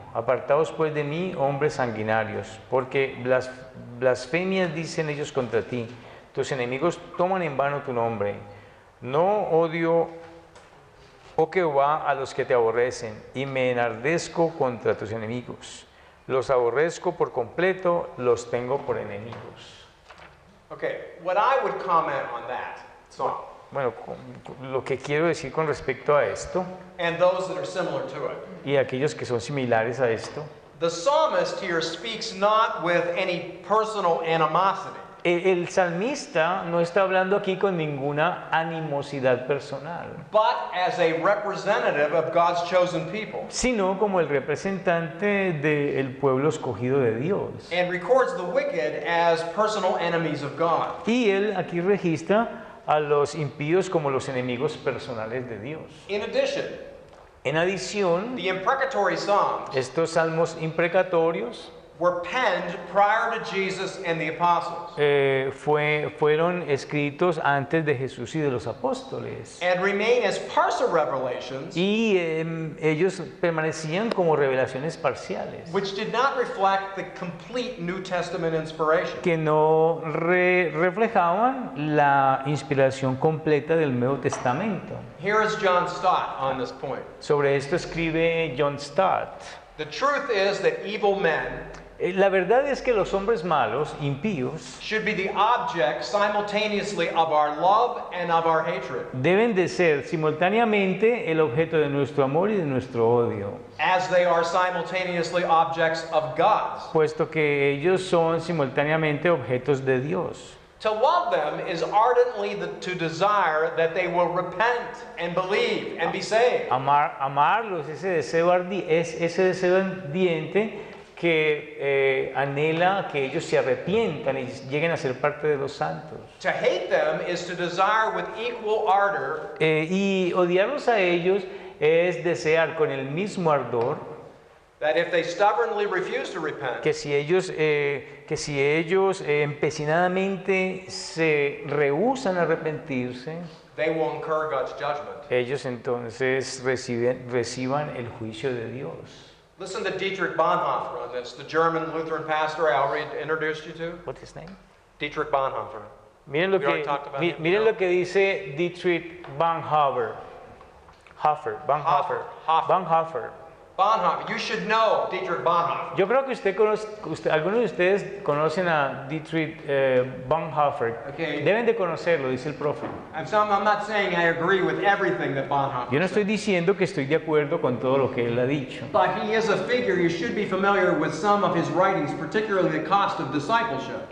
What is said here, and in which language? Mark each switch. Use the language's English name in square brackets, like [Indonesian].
[Spanish] Apartaos pues de mí, hombres sanguinarios, porque blasfemias dicen ellos contra ti. Tus enemigos toman en vano tu nombre. No odio, oh Jehová, a los que te aborrecen, y me enardezco contra tus enemigos. Los aborrezco por completo, los tengo por enemigos. [English] Okay, what I would comment on that psalm, [Spanish] Bueno, lo que quiero decir con respecto a esto, [English] and those that are similar to it. [Spanish] y aquellos que son similares a esto, [English] The psalmist here speaks not with any personal animosity. [Spanish] el salmista no está hablando aquí con ninguna animosidad personal, [English] But as a representative of God's chosen people, [Spanish] sino como el representante del pueblo escogido de Dios. [English] and records the wicked as personal enemies of God. [Spanish] Y él aquí registra a los impíos como los enemigos personales de Dios. [English] In addition, [Spanish] En adición, [English] the imprecatory psalms [Spanish] estos salmos imprecatorios [English] were penned prior to Jesus and the apostles, [Spanish] fueron escritos antes de Jesús y de los apóstoles. [English] and remain as partial revelations, [Spanish] Y ellos permanecían como revelaciones parciales, [English] which did not reflect the complete New Testament inspiration. [Spanish] que no reflejaban la inspiración completa del Nuevo Testamento. [English] Here is John Stott on this point. [Spanish] Sobre esto escribe John Stott. [English] The truth is that evil men [Spanish] La verdad es que los hombres malos, impíos, [English] should be the object simultaneously of our love and of our hatred, [Spanish] deben de ser simultáneamente el objeto de nuestro amor y de nuestro odio, [English] as they are simultaneously objects of God's. [Spanish] puesto que ellos son simultáneamente objetos de Dios. [English] To love them is ardently to desire that they will repent and believe and be saved. [Spanish] Amarlos, ese deseo ardiente que anhela que ellos se arrepientan y lleguen a ser parte de los santos. [English] To hate them is to desire with equal ardor [Spanish] Y odiarlos a ellos es desear con el mismo ardor [English] that if they stubbornly refuse to repent, [Spanish] que si ellos empecinadamente se rehúsan a arrepentirse, [English] they will incur God's judgment. [Spanish] ellos entonces reciban el juicio de Dios. [English] Listen to Dietrich Bonhoeffer on this, the German Lutheran pastor I already introduced you to. What's his name? Dietrich Bonhoeffer. [Spanish] Miren lo [English] We already talked about him, [Spanish] miren no? lo que dice Dietrich Bonhoeffer. [English] Bonhoeffer. Bonhoeffer. You should know Dietrich Bonhoeffer. [Spanish] Yo creo que algunos de ustedes conocen a Dietrich Bonhoeffer. [English] Okay. [Spanish] Deben de conocerlo, dice el profe. [English] I'm not saying I agree with everything that Bonhoeffer [Spanish] Yo no estoy [English] said. [Spanish] diciendo que estoy de acuerdo con todo lo que él ha dicho. [English] But he is a figure you should be familiar with some of his writings, particularly The Cost of Discipleship.